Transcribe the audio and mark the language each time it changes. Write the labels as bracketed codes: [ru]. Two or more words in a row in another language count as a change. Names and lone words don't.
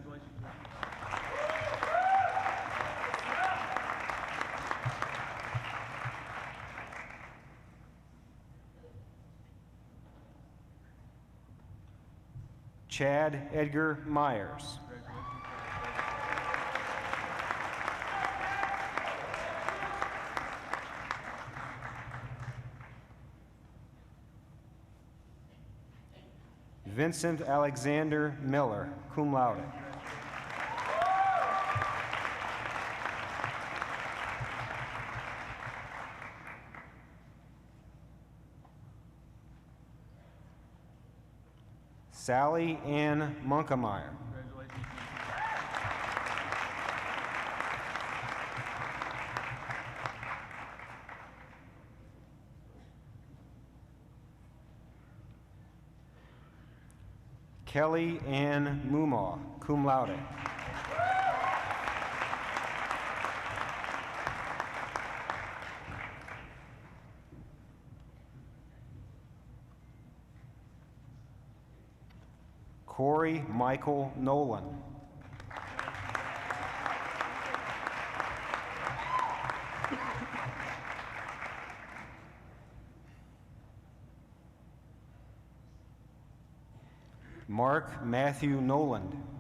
[en] Chad Edgar Myers. Vincent Alexander Miller, [la] cum laude. [en] Sally Ann Munkemeyer. Kelly Ann Mumaw, [la] cum laude. [en] Corey Michael Nolan. Mark Matthew Noland.